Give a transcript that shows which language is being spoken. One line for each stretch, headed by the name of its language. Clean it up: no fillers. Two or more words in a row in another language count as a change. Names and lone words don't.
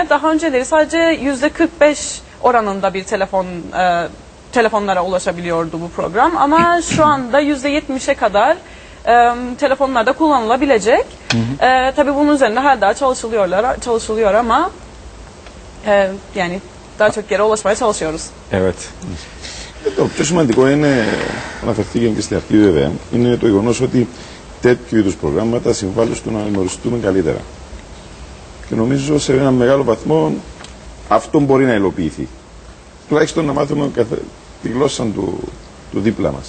Turkish: Daha önceleri sadece %45 oranında bir telefonlara ulaşabiliyordu bu program ama şu anda %70'e kadar telefonlarda kullanılabilecek. Tabii bunun üzerinde her daha çalışılıyor ama yani daha çok yere ulaşmaya çalışıyoruz. Evet.
Greek: Το πιο σημαντικό είναι, αναφερθήκε και στην αρχή βέβαια, είναι το γεγονός ότι τέτοιου είδους προγράμματα συμβάλλουν στο να γνωριστούμε καλύτερα. Και νομίζω σε ένα μεγάλο βαθμό αυτό μπορεί να υλοποιηθεί. Τουλάχιστον να μάθουμε τη γλώσσα του δίπλα μας.